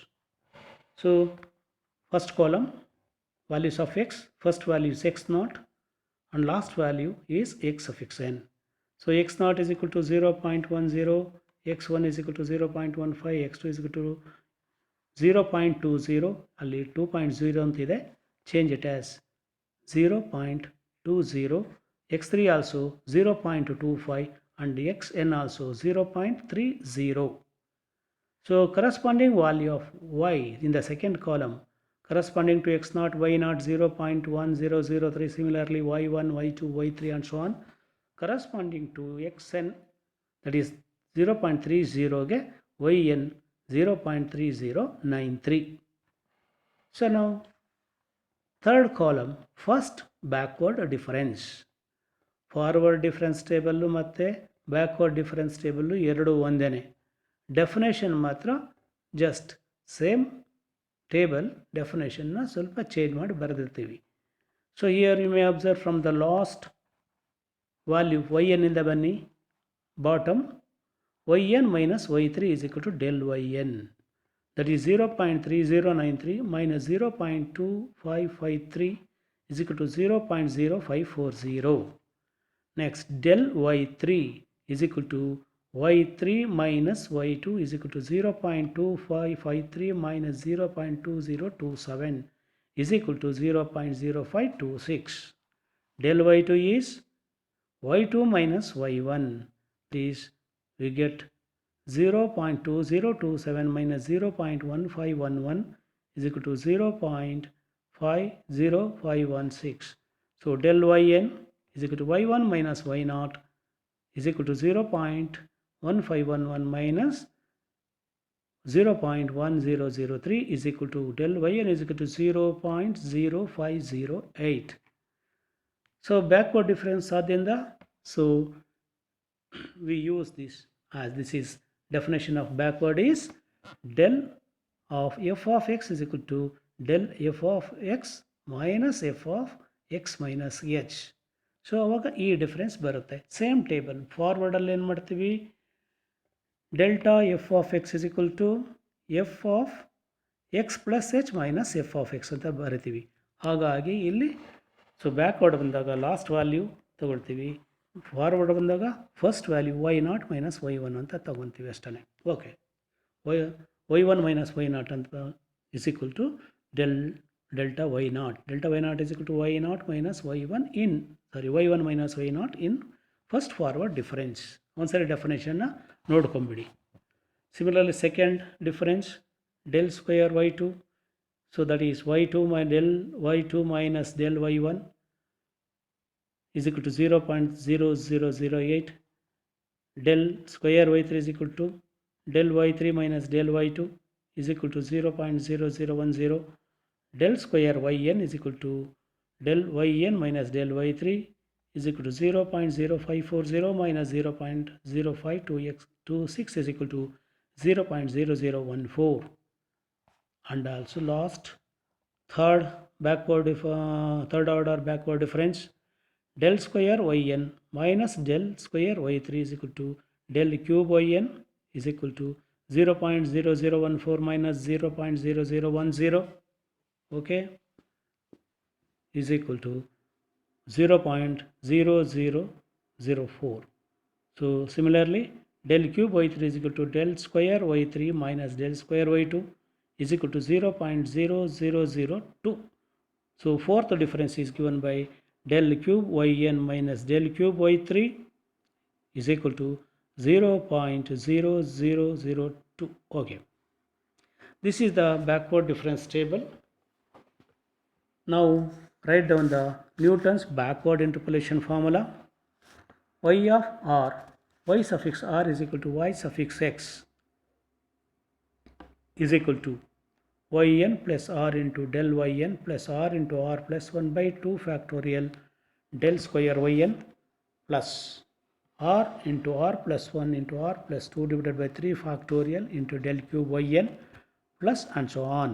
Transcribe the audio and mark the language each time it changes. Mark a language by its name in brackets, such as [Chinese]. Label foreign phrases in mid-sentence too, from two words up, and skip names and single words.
[English] So first column values of x, first value is x naught and last value is x suffix n. So x naught is equal to 0.10, x1 is equal to 0.15, x2 is equal to 0.20, [Kannada] ಅಲ್ಲಿ 2.0 ಅಂತಿದೆ, [English] change it as 0.20, x3 also 0.25 and xn also 0.30. So corresponding value of y in the second column corresponding to x naught, y naught 0.1003, similarly y1, y2, y3 and so on, corresponding to xn, that is 0.30 ಗೆ yn 0.3093. So now third column, first backward difference. forward difference table ಮತ್ತು backward difference table [Kannada] ಎರಡೂ ಒಂದೇ. ಡೆಫಿನೇಷನ್ ಮಾತ್ರ [English] just same table, [Kannada] ಡೆಫಿನೇಷನ್ನ ಸ್ವಲ್ಪ ಚೇಂಜ್ ಮಾಡಿ ಬರೆದಿರ್ತೀವಿ. [English] so here you may observe from the last value yn [Kannada] ಇಂದ ಬನ್ನಿ. [English] ಬಾಟಮ್ yn minus y3 is equal to del yn, that is 0.3093 minus 0.2553 is equal to 0.0540. Next, del y3 is equal to y3 minus y2 is equal to 0.2553 minus 0.2027 is equal to 0.0526. Del y2 is y2 minus y1. Please, we get 0.2027 minus 0.1511 is equal to 0.50516. So del yn is equal to y1 minus y0 is equal to 0.1511 minus 0.1003 is equal to del yn is equal to 0.0508. So backward difference sadhyanda, so we use this as this is definition of backward is del of f of x is equal to del f of x minus f of x minus h. [Kannada] ಸೊ ಅವಾಗ ಈ ಡಿಫ್ರೆನ್ಸ್ ಬರುತ್ತೆ. [English] same table [Kannada] ಫಾರ್ವರ್ಡಲ್ಲಿ ಏನು ಮಾಡ್ತೀವಿ, [English] delta f of x is equal to f of x plus h minus f of x [Kannada] ಅಂತ ಬರಿತೀವಿ. ಹಾಗಾಗಿ ಇಲ್ಲಿ ಸೊ ಬ್ಯಾಕ್ವರ್ಡ್ ಬಂದಾಗ [English] last value [Kannada] ತೊಗೊಳ್ತೀವಿ, ಫಾರ್ವರ್ಡ್ ಬಂದಾಗ [English] first value y0 minus y1 [Kannada] ಅಂತ ತೊಗೊತೀವಿ ಅಷ್ಟೇ. [English] okay, y1 minus y0 ಅಂತ is equal to delta y0. Delta y0 is equal to y0 minus y1 in, y1 minus y0 in first forward difference. [Kannada] ಒಂದ್ಸರಿ ಡೆಫಿನೇಷನ್ನ ನೋಡ್ಕೊಂಬಿಡಿ. [English] similarly second difference del square y2, so that is y2 del y2 minus del y1 is equal to 0.0008. Del square y3 is equal to del y3 minus del y2 is equal to 0.0010. Del square yn is equal to del yn minus del y3 is equal to 0.0540 minus 0.0526 is equal to 0.0014. And also last third order backward difference, del square yn minus del square y3 is equal to del cube yn is equal to 0.0014 minus 0.0010, okay, is equal to 0.0004. So similarly, del cube y3 is equal to del square y3 minus del square y2 is equal to 0.0002. So fourth difference is given by del cube yn minus del cube y3 is equal to 0.0002. Okay, this is the backward difference table. Now write down the Newton's backward interpolation formula. Y of r, y suffix r is equal to y suffix x is equal to yn plus r into del yn plus r into r plus 1 by 2 factorial del square yn plus r into r plus 1 into r plus 2 divided by 3 factorial into del cube yn plus and so on.